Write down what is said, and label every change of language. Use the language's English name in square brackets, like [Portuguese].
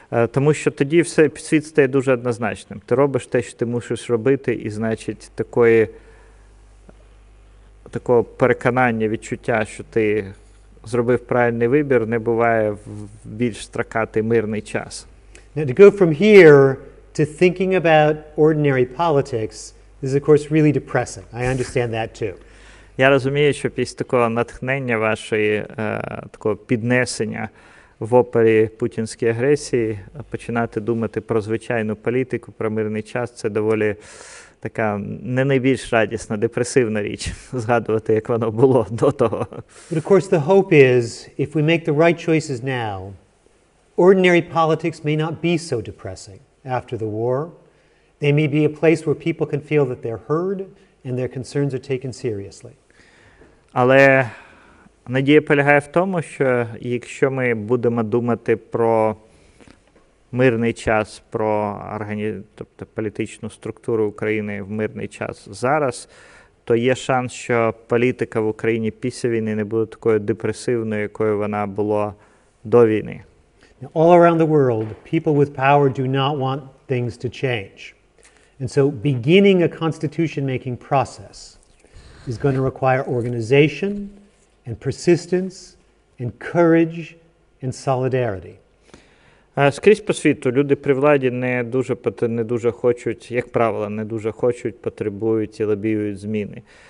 [Ukrainian] Тому що тоді світ стає дуже однозначним. Ти робиш те, що ти мусиш робити, і, значить, такого переконання, відчуття, що ти зробив правильний вибір, не буває в більш строкатий мирний час. [English] Now, to go from here to thinking about ordinary politics is, of course, really depressing. I understand that too. [Ukrainian] Я розумію, що після такого натхнення вашої, такого піднесення в опері путінської агресії, починати думати про звичайну політику, про мирний час, це доволі така не найбільш радісна, депресивна річ, згадувати, як воно було до того. [English] But of course the hope is, if we make the right choices now, ordinary politics may not be so depressing after the war. They may be a place where people can feel that they're heard and their concerns are taken seriously. [Ukrainian] Але надія полягає в тому, що якщо ми будемо думати про мирний час, тобто політичну структуру України в мирний час зараз, то є шанс, що політика в Україні після війни не буде такою депресивною, якою вона була до війни. [English] Now, all around the world, people with power do not want things to change. And so beginning a constitution-making process is going to require organization and persistence and courage and solidarity. [Ukrainian] Скрізь по світу люди при владі не дуже хочуть, як правило, не дуже хочуть, потребують і лобіюють зміни.